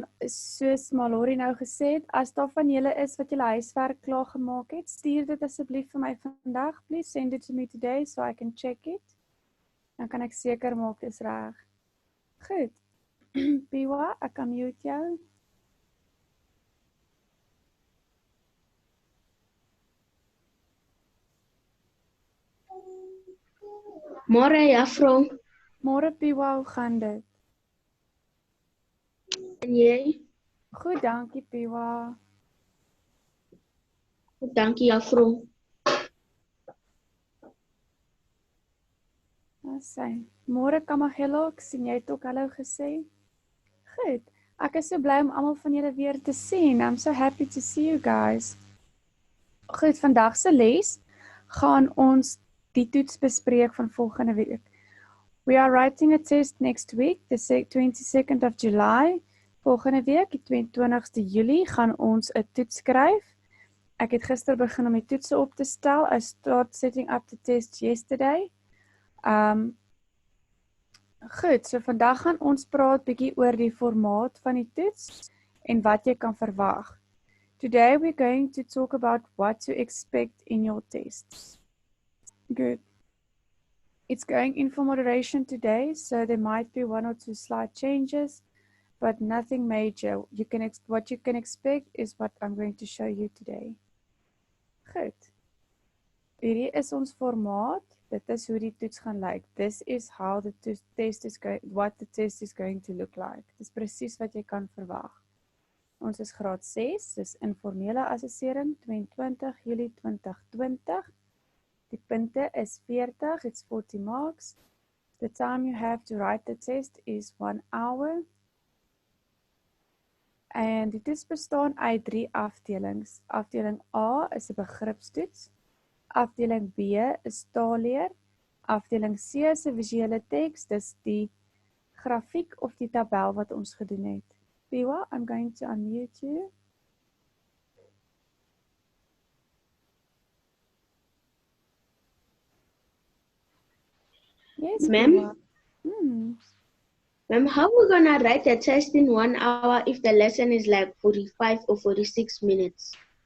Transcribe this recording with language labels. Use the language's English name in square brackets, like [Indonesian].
[Afrikaans] Soos Mallory nou gesê het, as daar van julle is wat julle huiswerk klaar gemaak het, stuur dit asseblief vir my vandag. [English] Please send it to me today so I can check it. [Afrikaans] Dan kan ek seker maak dis reg. Goed. Piwa, ek kan mute jou. Môre juffrou. Môre Piwa, hoe gaan dit? En jy? Goed, dankie Piwa. Dankie juffrou. Môre Kamagelo, ek sien jy het ook hallo gesê. Goed. Ek is so bly om almal van julle weer te sien. [English] I'm so happy to see you guys. [Afrikaans] Goed, vandag se les gaan ons die toets bespreek van volgende week. [English] We are writing a test next week, the 22nd of July. [Afrikaans] Volgende week, die 22ste Julie, gaan ons 'n toets skryf. Ek het gister begin om die toetse op te stel. [English] I started setting up the test yesterday. [Afrikaans] Goed, so vandag gaan ons praat bietjie oor die formaat van die toets en wat jy kan verwag. [English] Today we're going to talk about what to expect in your tests. Good. It's going in for moderation today, so there might be one or two slight changes, but nothing major. What you can expect is what I'm going to show you today. [Afrikaans] Goed. Hierdie is ons formaat. Dit is hoe die toets gaan lyk. [English] This is how the test is going to look like. [Afrikaans] Dis presies wat jy kan verwag. Ons is graad 6, dis informele assessering, 22 Julie 2020. Die punte is 40, [English] it's 40 marks. The time you have to write the test is 1 hour. [Afrikaans] En die toets bestaan uit 3 afdelings. Afdeling A is 'n begripstoets. Afdeling B is taalleer. Afdeling C is 'n visuele teks, dis die grafiek of die tabel wat ons gedoen het. [English] Piwa, I'm going to unmute you. Yes, Ma'am? Ma'am, how are we gonna write a test in 1 hour if the lesson is like 45 or 46 minutes?